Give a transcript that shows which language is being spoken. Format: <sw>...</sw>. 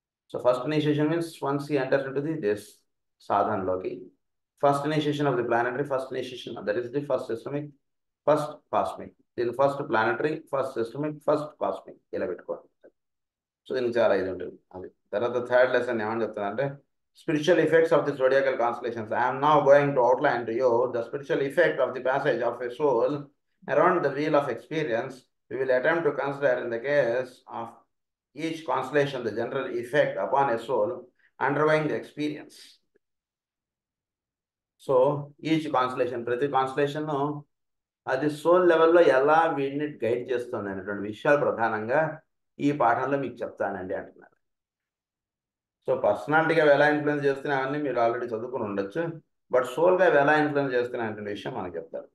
<en>So first initiation means once he enters into this సాధనలోకి first initiation of the planetary, first initiation that is the first systemic, first cosmic.</en> <te>దీని first planetary, first systemic, first cosmic ఇలా పెట్టుకోండి. So దీనికి చాలా ఇది ఉంటుంది. అది తర్వాత third lesson ఏమని చెప్తుందంటే</te> <en>spiritual effects of the zodiacal constellations. I am now going to outline to you the spiritual effect of the passage of a soul around the wheel of experience We will attempt to consider in the case of each constellation the general effect upon a soul undergoing the experience.</en> <te>So each constellation, ప్రతి constellation అది soul లెవెల్లో ఎలా వీడిని guide చేస్తుంది అనేటువంటి విషయాలు ప్రధానంగా ఈ పాఠంలో మీకు చెప్తానండి అంటున్నారు. సో పర్సనాలిటీగా ఎలా ఇన్ఫ్లుయెన్స్ చేస్తున్నాయి అవన్నీ మీరు ఆల్రెడీ చదువుకుని ఉండొచ్చు, బట్ సోల్గా ఎలా ఇన్ఫ్లుయెన్స్ చేస్తున్నాయి అనే విషయం మనకు చెప్తారు.</te>